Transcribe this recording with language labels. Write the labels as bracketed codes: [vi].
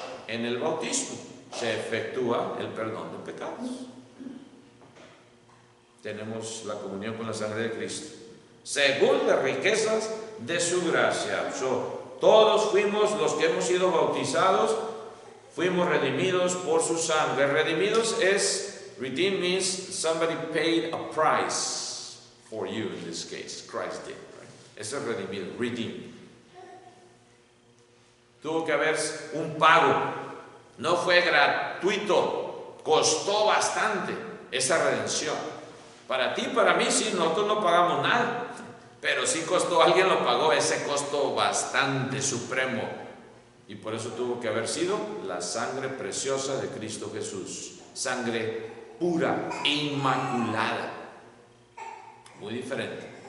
[es] En el bautismo se efectúa el perdón de pecados. Tenemos la comunión con la sangre de Cristo, según las riquezas de su gracia. Todos fuimos, los que hemos sido bautizados, fuimos redimidos por su sangre. Redimidos es, [en] redeem means somebody paid a price for you in this case. Christ did. Right? [es] Eso es redimido, [en] redeem. [es] Tuvo que haber un pago, no fue gratuito, costó bastante esa redención. Para ti, para mí, sí, nosotros no pagamos nada, pero sí costó, alguien lo pagó, ese costo bastante supremo, y por eso tuvo que haber sido la sangre preciosa de Cristo Jesús, sangre pura, inmaculada, muy diferente.